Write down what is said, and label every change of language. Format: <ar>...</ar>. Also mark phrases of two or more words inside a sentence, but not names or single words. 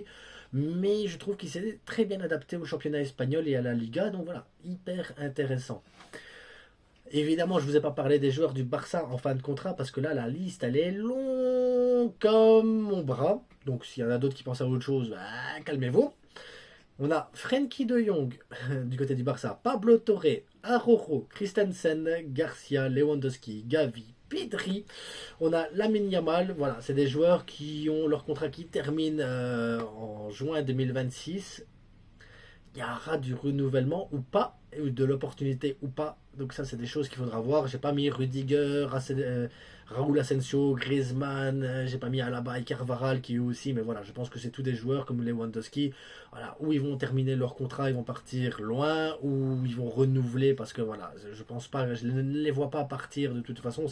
<fr>Mais je trouve qu'il s'est très bien adapté au championnat espagnol et à la Liga, donc voilà, hyper intéressant. Évidemment, je ne vous ai pas parlé des joueurs du Barça en fin de contrat, parce que là, la liste, elle est longue comme mon bras. Donc s'il y en a d'autres qui pensent à autre chose, calmez-vous. On a Frenkie de Jong du côté du Barça, Pablo Torre, Araujo, Christensen, Garcia, Lewandowski, Gavi, Pedri. On a Lamine Yamal, voilà, c'est des joueurs qui ont leur contrat qui termine en juin 2026. Il y aura du renouvellement ou pas, ou de l'opportunité ou pas. Donc ça, c'est des choses qu'il faudra voir. J'ai pas mis Rudiger, Raúl Asensio, Griezmann, j'ai pas mis Alaba et Carvajal qui eux aussi, mais voilà, je pense que c'est tous des joueurs comme Lewandowski, voilà, où ils vont terminer leur contrat, ils vont partir loin, ou ils vont renouveler parce que voilà, je pense pas, je ne les vois pas partir de toute façon.</fr>